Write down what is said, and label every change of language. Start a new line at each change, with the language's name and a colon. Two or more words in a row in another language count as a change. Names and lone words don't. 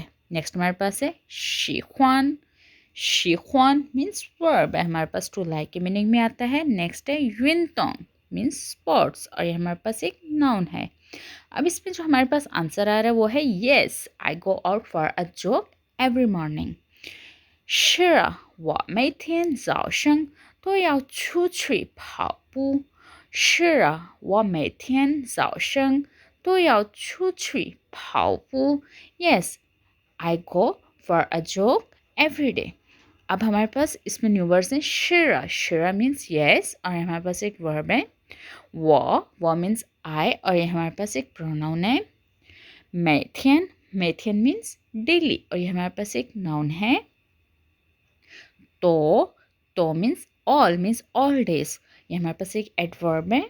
Hindi: नेक्स्ट हमारे पास है शिख्वान, शिख्वान
English: means verb
Hindi: है, हमारे पास
English: to like
Hindi: के मीनिंग में आता है। नेक्स्ट है युनतोंग
English: means sports
Hindi: और यह हमारे पास एक नाउन है। अब इसमें जो हमारे पास आंसर आ रहा है वो है
English: Yes, I go out for a jog every morning.
Chinese: 是啊，我每天早上都要出去跑步。是啊，我每天早上都要出去跑步。
English: Yes, I go for a jog every day.
Hindi: अब हमारे पास इसमें
English: new words
Hindi: हैं। शिरा, शिरा
English: means yes
Hindi: और हमारे पास एक वर्ब है। वो
English: means I
Hindi: और ये हमारे पास एक प्रोनाउन है। मैथियन, मैथियन
English: means daily
Hindi: और ये हमारे पास एक नाउन है। तो
English: means all days,
Hindi: ये हमारे पास एक एडवर्ब है।